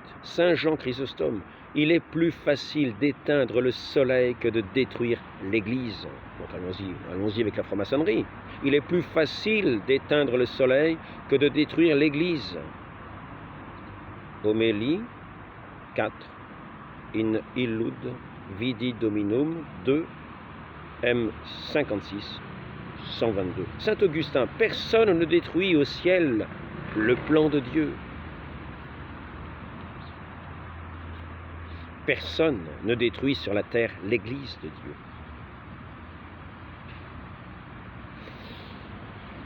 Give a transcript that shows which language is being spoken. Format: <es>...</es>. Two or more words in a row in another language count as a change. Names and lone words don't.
<fr>Saint Jean Chrysostome, il est plus facile d'éteindre le soleil que de détruire l'Église. Donc allons-y avec la franc-maçonnerie. Il est plus facile d'éteindre le soleil que de détruire l'Église. Homélie 4,</fr> <la>in illud vidi dominum 2 M56 122.</la> <fr>Saint Augustin, personne ne détruit au ciel le plan de Dieu. Personne ne détruit sur la terre l'Église de Dieu.</fr>